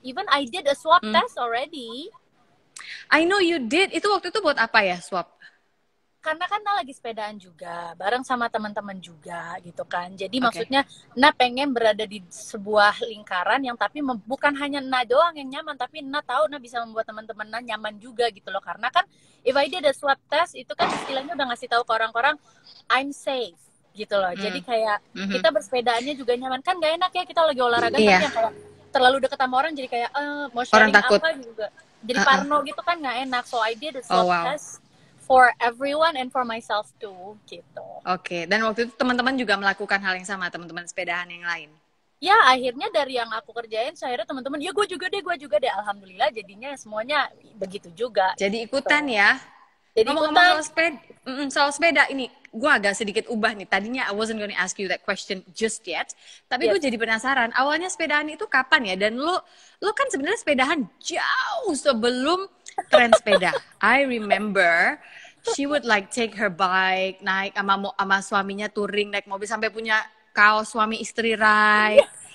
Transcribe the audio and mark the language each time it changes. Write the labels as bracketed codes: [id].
[en] Even I did a swab test already. I know you did. [id] Itu waktu itu buat apa ya swab? Karena kan Nah lagi sepedaan juga, bareng sama teman-teman juga gitu kan. Jadi maksudnya Nah pengen berada di sebuah lingkaran yang tapi bukan hanya Nah doang yang nyaman, tapi Nah tahu Nah bisa membuat teman-teman Nah nyaman juga gitu loh. Karena kan [en] if I did a swab test [id] itu kan istilahnya udah ngasih tahu ke orang-orang [en] I'm safe [id] gitu loh. Jadi kayak kita bersepedaannya juga nyaman. Kan gak enak ya kita lagi olahraga tapi yang kayak terlalu deket sama orang jadi kayak mau sharing apa juga. Jadi parno gitu kan gak enak. [en] So I did a swab test for everyone and for myself too, gitu. [id] Oke, dan waktu itu teman-teman juga melakukan hal yang sama, teman-teman sepedahan yang lain? Ya, akhirnya dari yang aku kerjain, akhirnya teman-teman, ya gue juga deh. Alhamdulillah, jadinya semuanya begitu juga. Jadi ikutan ya? Jadi ngomong-ngomong soal sepeda ini, gue agak sedikit ubah nih. [en] Tadinya I wasn't gonna ask you that question just yet, [id] tapi gue jadi penasaran. Awalnya sepedaan itu kapan ya? Dan lu kan sebenarnya sepedahan jauh sebelum tren sepeda. [en] I remember she would like take her bike, [id] naik sama suaminya touring, naik mobil sampai punya kaos suami istri ride.